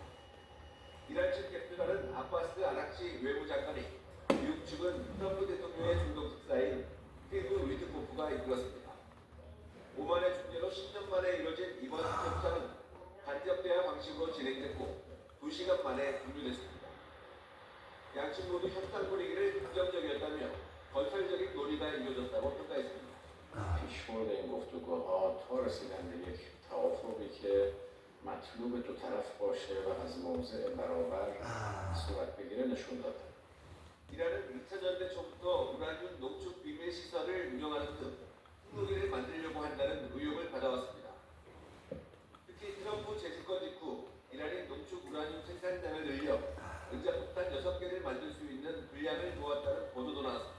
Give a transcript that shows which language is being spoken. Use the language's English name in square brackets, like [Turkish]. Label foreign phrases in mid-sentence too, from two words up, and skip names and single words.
[Korean] 이란 측 대표단은 아바스 아락치 외무장관이, 미국 측은 트럼프 대통령의 중동 특사인 스티브 위트코프가 이끌었습니다. 오만의 중재로 10년 만에 이뤄진 이번 협상은 간접 대화 방식으로 진행됐고 2시간 만에 종료됐습니다. 양측 모두 협상 분위기를 긍정적이었다며 건설적인 논의가 이루어졌다고 평가했습니다. [Persian] پیشبرد این گفتگوها تا رسیدن به یک توافقی که مطلوب دو طرف باشه و از موضع برابر صورت بگیره نشون داده. [Korean] 이란은 2차 전대 초부터 우라늄 농축 비밀 시설을 운영하는 등 핵무기를 만들려고 한다는 의혹을 받아왔습니다. 특히 트럼프 재집권 직후 이란이 농축 우라늄 생산량을 늘려 원자폭탄 6개를 만들 수 있는 분량을 모았다는 보도도 나왔습니다.